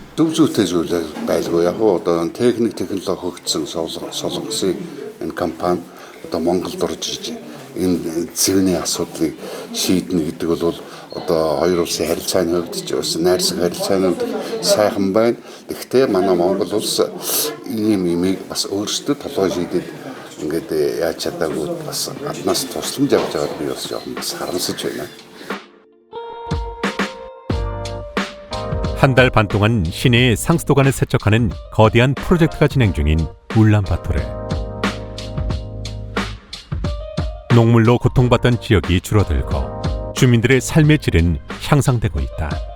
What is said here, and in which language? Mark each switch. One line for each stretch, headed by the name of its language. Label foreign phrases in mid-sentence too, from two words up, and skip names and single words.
Mongolian: Зөв зүйтэй зүйл байлгүй. Яг одоо техник технологи хөгжсөн солонгосын энэ компани одоо Монголд орж ирж энэ цэвний асуудлыг шийднэ гэдэг бол одоо хоёр улсын харилцааны хувьд ч бас найрсаг харилцаанууд сайхан байна. Гэхдээ манай Монгол улс ийм имийг бас өөрсдөө толгой шийдээд ингээд яаж чадаагүй бас гаднаас тусламж авч байгаад би бас жоохон бас харамсаж байна.
Korean: 한 달 반 동안 시내의 상수도관을 세척하는 거대한 프로젝트가 진행 중인 울란바토르. 농물로 고통받던 지역이 줄어들고 주민들의 삶의 질은 향상되고 있다.